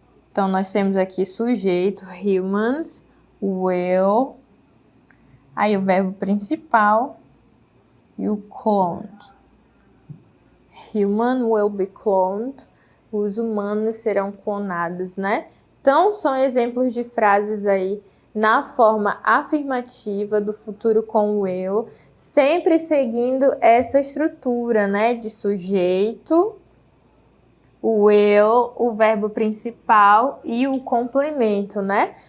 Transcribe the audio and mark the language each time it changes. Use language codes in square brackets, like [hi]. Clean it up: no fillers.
[pt] Então, nós temos aqui sujeito, humans, will. Aí o verbo principal e o cloned. [en] Human will be cloned. [pt] Os humanos serão clonados, né? Então, são exemplos de frases aí na forma afirmativa do futuro com will, sempre seguindo essa estrutura, né? De sujeito, o will, o verbo principal e o complemento, né?